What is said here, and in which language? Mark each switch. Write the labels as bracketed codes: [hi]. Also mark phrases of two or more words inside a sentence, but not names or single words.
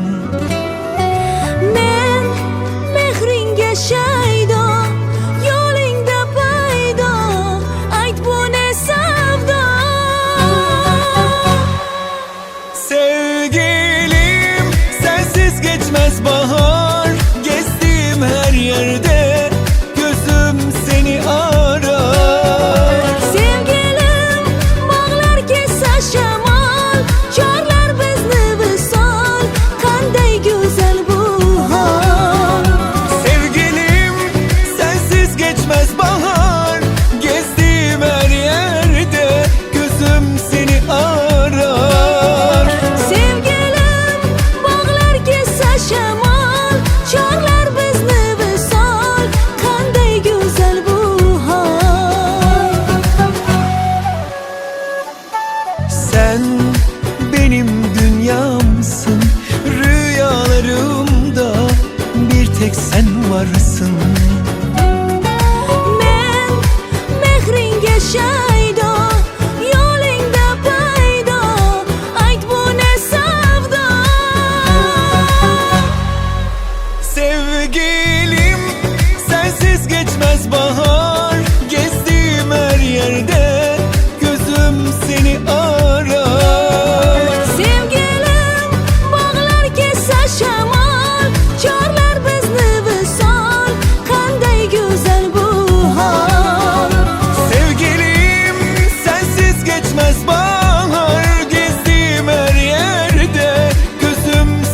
[uz] Men mehringe shaydo, yo'lingda paydo, ayt bu ne savdo. [tr] Sevgilim, sensiz geçmez bahar, gezdiğim her yerde gözüm seni arar. [uz] Sevgilim, bağlar kessa shamol, chorlar bizni visol, qanday go'zal bu hol. [tr] Sevgilim, sensiz geçmez bahar, gezdiğim her yerde gözüm seni arar. [uz] Sevgilim, bağlar kessa shamol, chorlar bizni visol, qanday go'zal bu hol. [tr] Sen benim dünyamsın, rüyalarımda bir tek sen varsın. [uz] Men mehringe shaydo, yo'lingda paydo, ayt bu ne savdo. [tr] Sevgilim, sensiz geçmez bahar, gezdiğim her yerde gözüm seni arar. [uz] Sevgilim, bağlar kessa shamol, chorlar bizni visol, qanday go'zal bu hol. [tr] Sevgilim, sensiz geçmez bahar, gezdiğim her yerde gözüm